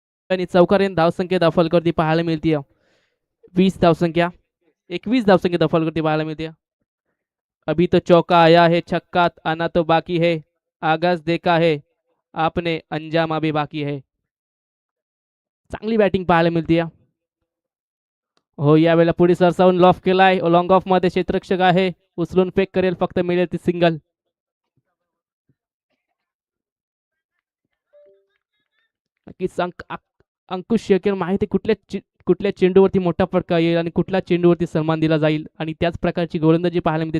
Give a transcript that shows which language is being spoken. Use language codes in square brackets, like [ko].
[mr] आणि चौकारीन धावसंख्या दफलकरती पाहायला मिळते 20 धावसंख्या, 21 धावसंख्या दफलकरती पाहायला मिळते. [hi] अभी तो चौका आया है, छक्का आना तो बाकी है, आगाज देखा है आपने, अंजाम अभी बाकी है. [mr] चांगली बॅटिंग पाहायला मिळते. हो, यावेळेला पुढे सरसावून लॉफ केलाय, लॉंग ऑफ मध्ये क्षेत्ररक्षक आहे, उचलून फेक करेल, फक्त मिळेल ती सिंगल. नक्कीच अंकुश शेळके माहिती कुठल्या चेंडूवरती मोठा फटका येईल आणि कुठल्या चेंडूवरती सन्मान दिला जाईल आणि त्याच प्रकारची गोलंदाजी पाहायला मिळते.